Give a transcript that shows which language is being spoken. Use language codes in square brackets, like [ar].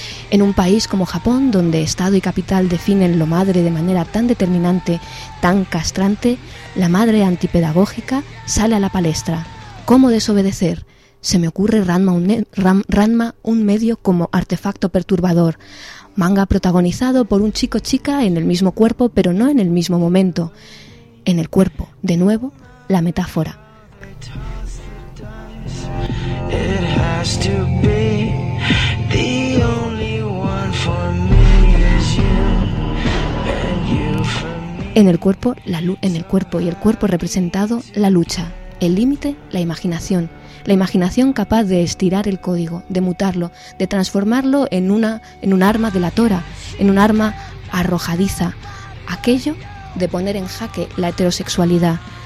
[es] En un país como Japón, donde Estado y capital definen lo madre de manera tan determinante, tan castrante, la madre antipedagógica sale a la palestra. ¿Cómo desobedecer? Se me ocurre Ranma, un medio como artefacto perturbador. Manga protagonizado por un chico-chica en el mismo cuerpo, pero no en el mismo momento. En el cuerpo, de nuevo, la metáfora. [en] It has to be the only one for me is you and you for me. [es] En el cuerpo, representado la lucha, el límite, la imaginación capaz de estirar el código, de mutarlo, de transformarlo en un arma delatora, en un arma arrojadiza, aquello de poner en jaque la heterosexualidad.